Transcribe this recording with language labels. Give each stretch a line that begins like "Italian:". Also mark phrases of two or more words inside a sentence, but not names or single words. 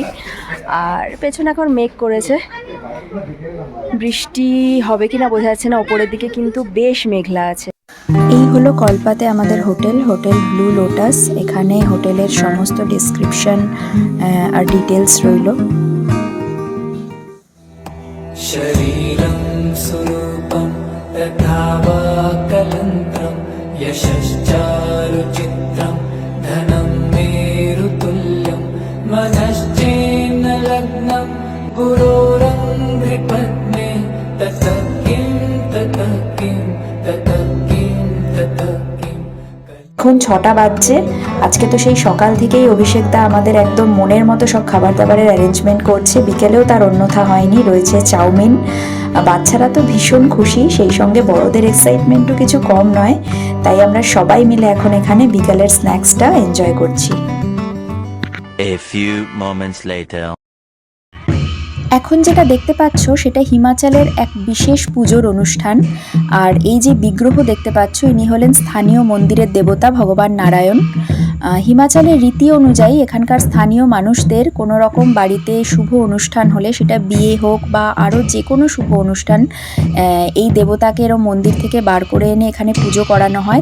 Bangla: আর পেছনে এখন মেঘ করেছে, বৃষ্টি হবে কিনা বোঝা যাচ্ছে না। ওপরের দিকে কিন্তু বেশ মেঘলা আছে। এই হলো কল্পাতে আমাদের হোটেল, হোটেল ব্লু লোটাস। এখানে হোটেলের সমস্ত ডিসক্রিপশন আর ডিটেলস রইল।
Sanskrit: शरीरं स्वरूपं तथा वा कलन्त्रं यशश्चारुचित्रं धनं मेरुतुल्यं मनश्चेन्न लग्नं गुरोरङ्घ्रिपद्मे ततः किं ततः किं ततः किं ततः किं।
Bangla: এখন 6টা বাজছে। আজকে তো সেই সকাল থেকেই অভিষেক দা আমাদের একদম মনের মতো সব খাবার দাবারের অ্যারেঞ্জমেন্ট করছে। বিকেলেও তার অন্যথা হয়নি, রয়েছে চাউমিন। বাচ্চারা তো ভীষণ খুশি, সেই সঙ্গে বড়দের এক্সাইটমেন্টও কিছু কম নয়। তাই আমরা সবাই মিলে এখন এখানে বিকালের স্ন্যাক্সটা এনজয় করছি।
English: A few moments later.
Bangla: এখন যেটা দেখতে পাচ্ছ সেটা হিমাচলের এক বিশেষ পুজোর অনুষ্ঠান। আর এই যে বিগ্রহ দেখতে পাচ্ছ, ইনি হলেন স্থানীয় মন্দিরের দেবতা ভগবান নারায়ণ। হিমাচলের রীতি অনুযায়ী এখানকার স্থানীয় মানুষদের কোনো রকম বাড়িতে শুভ অনুষ্ঠান হলে, সেটা বিয়ে হোক বা আরও যে কোনো শুভ অনুষ্ঠান, এই দেবতাকে এরম মন্দির থেকে বার করে এনে এখানে পুজো করানো হয়।